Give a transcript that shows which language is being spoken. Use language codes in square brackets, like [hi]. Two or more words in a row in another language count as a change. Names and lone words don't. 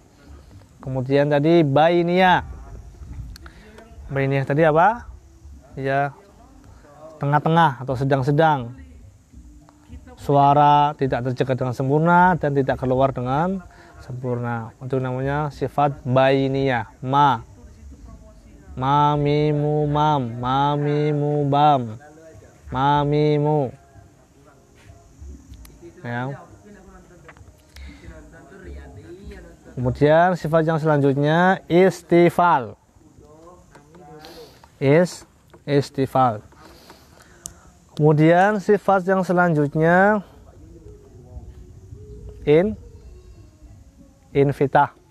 [id] Kemudian tadi bainiyah. Bainiyah tadi apa? Ya, tengah-tengah atau sedang-sedang. Suara tidak terjaga dengan sempurna dan tidak keluar dengan sempurna. Untuk namanya sifat bainiyah. Ma mimu mam, ma mimu bam, ma mimu, ya. Kemudian sifat yang selanjutnya istifal. Istifal. Kemudian sifat yang selanjutnya invitah.